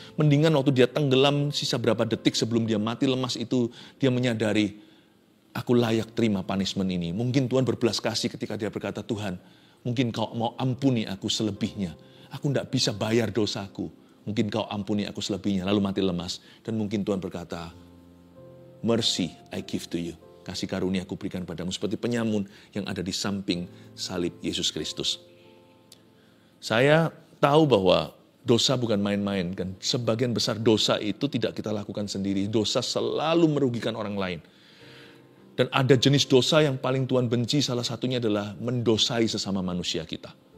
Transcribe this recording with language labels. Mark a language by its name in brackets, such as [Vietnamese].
[Indonesian] Mendingan waktu dia tenggelam sisa berapa detik sebelum dia mati lemas itu, dia menyadari, aku layak terima punishment ini. Mungkin Tuhan berbelas kasih ketika dia berkata, Tuhan, mungkin kau mau ampuni aku selebihnya. Aku tidak bisa bayar dosaku. Mungkin kau ampuni aku selebihnya. Lalu mati lemas. Dan mungkin Tuhan berkata, [English] mercy I give to you. [Indonesian] Kasih karunia aku berikan padamu. Seperti penyamun yang ada di samping salib Yesus Kristus. Saya tahu bahwa dosa bukan main-main. Kan? Sebagian besar dosa itu tidak kita lakukan sendiri. Dosa selalu merugikan orang lain. Dan ada jenis dosa yang paling Tuhan benci, salah satunya adalah mendosai sesama manusia kita.